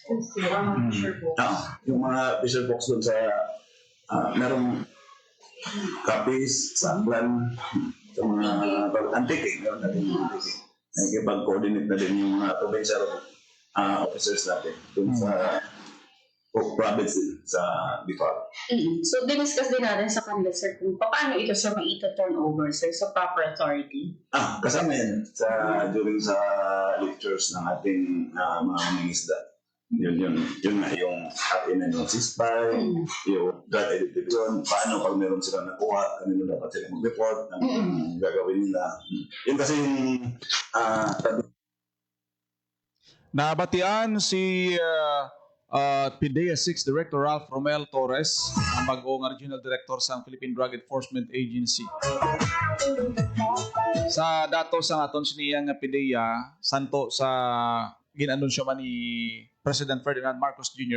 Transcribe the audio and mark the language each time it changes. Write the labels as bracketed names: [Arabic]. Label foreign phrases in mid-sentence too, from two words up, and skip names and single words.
[Filipino] Yung mga fisher folks doon sa merong Capiz, Saklan, sa mga Antique, meron natin yung Antique. Nakikipag-coordinate na din yung mga [English] provincial officers [Filipino] natin doon sa province din, sa Bicol. So, diniscuss din natin sa kanila, sir, kung paano ito, sir, [English] turn over, [Filipino] sir, sa [English] proper authority. [Filipino] Kasama yan during sa lectures ng ating mga mangingisda. Yun nga yung atin na yung ceasefire, yung [English] drug identification, [Filipino] paano pag meron silang nakuha, kanino dapat sila mag-report, ang gagawin nila. Yun kasi yung [Hiligaynon] Nabatian si PDEA 6 Director Ralph Romel Torres, ang bagong Regional Director sa Philippine Drug Enforcement Agency. Sa datos ang aton siniyang PDEA, santo sa ginanunsyo man ni President Ferdinand Marcos Jr.